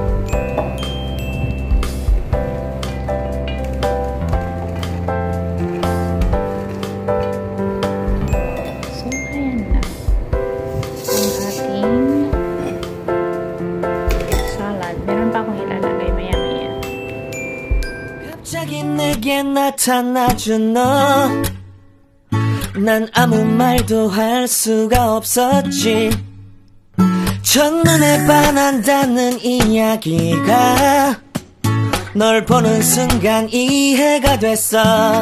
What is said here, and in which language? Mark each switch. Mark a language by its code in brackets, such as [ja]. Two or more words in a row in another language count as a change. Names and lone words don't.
[tl] So, ayan na. Ang ating salad. Meron pa akong ilalagay maya-maya. [ko] 갑자기 내게 나타나준 너 난 아무 말도 할 수가 없었지 첫눈에 반한다는 이야기가 널 보는 순간 이해가 됐어